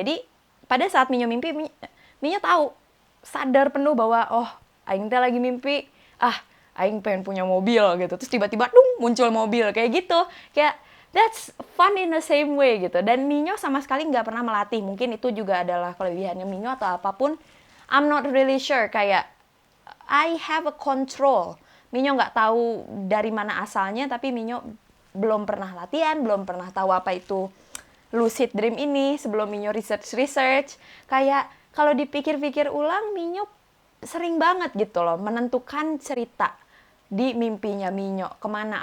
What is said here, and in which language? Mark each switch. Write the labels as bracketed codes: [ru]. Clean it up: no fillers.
[id] Jadi, pada saat Minyo mimpi, Minyo tahu, sadar penuh bahwa, oh, [su] aing teh [id] lagi mimpi, aing pengen punya mobil gitu. Terus tiba-tiba, muncul mobil, kayak gitu. Kayak, [en] that's fun in the same way [id] gitu. Dan Minyo sama sekali nggak pernah melatih. Mungkin itu juga adalah kelebihannya Minyo atau apapun. [en] I'm not really sure, [id] kayak, [en] I have a control. [id] Minyo nggak tahu dari mana asalnya, tapi Minyo belum pernah latihan, belum pernah tahu apa itu lucid dream ini. Sebelum Minyo research, kayak kalau dipikir-pikir ulang, Minyo sering banget gitu loh menentukan cerita di mimpinya Minyo. Kemana?